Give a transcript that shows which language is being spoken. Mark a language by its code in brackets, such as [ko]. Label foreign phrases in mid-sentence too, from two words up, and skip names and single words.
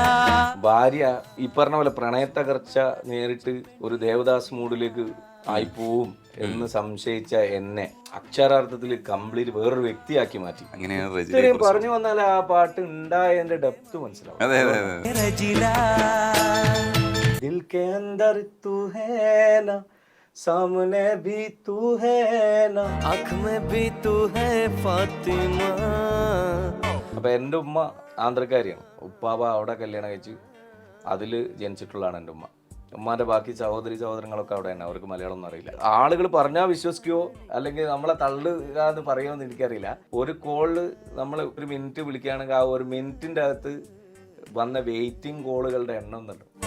[ml] ഭാര്യ ഈ പറഞ്ഞ പോലെ പ്രണയത്തകർച്ച നേരിട്ട് ഒരു ദേവദാസ് മൂഡിലേക്ക് ആയിപ്പോവും എന്ന് സംശയിച്ച എന്നെ അക്ഷരാർത്ഥത്തിൽ കംപ്ലീറ്റ് വേറൊരു വ്യക്തിയാക്കി മാറ്റി. അങ്ങനെയാണ് ഇത്രയും പറഞ്ഞു വന്നാൽ ആ പാട്ട് ഉണ്ടായതിന്റെ ഡെപ്ത് മനസ്സിലാവും. അതെ അതെ അതെ. രജിലാ. [hi] दिल के अंदर तू है ना, सामने भी तू है ना. ആँख में भी तू है फातिमा. [ml] അപ്പൊ എൻ്റെ ഉമ്മ ആന്ധ്രക്കാരിയാണ്. ഉപ്പാവ അവിടെ കല്യാണം കഴിച്ച് അതിൽ ജനിച്ചിട്ടുള്ളതാണ് എൻ്റെ ഉമ്മ. ഉമ്മാന്റെ ബാക്കി സഹോദരങ്ങളൊക്കെ അവിടെ തന്നെ. അവർക്ക് മലയാളം ഒന്നും അറിയില്ല. ആളുകൾ പറഞ്ഞാൽ വിശ്വസിക്കുവോ അല്ലെങ്കിൽ നമ്മളെ തള്ളുക എന്ന് പറയുമോ എനിക്കറിയില്ല. ഒരു കോള് നമ്മൾ ഒരു മിനിറ്റ് വിളിക്കുകയാണെങ്കിൽ ആ ഒരു മിനിറ്റിന്റെ അകത്ത് വന്ന [en] waiting calls [ml] എണ്ണം എന്നുണ്ട്.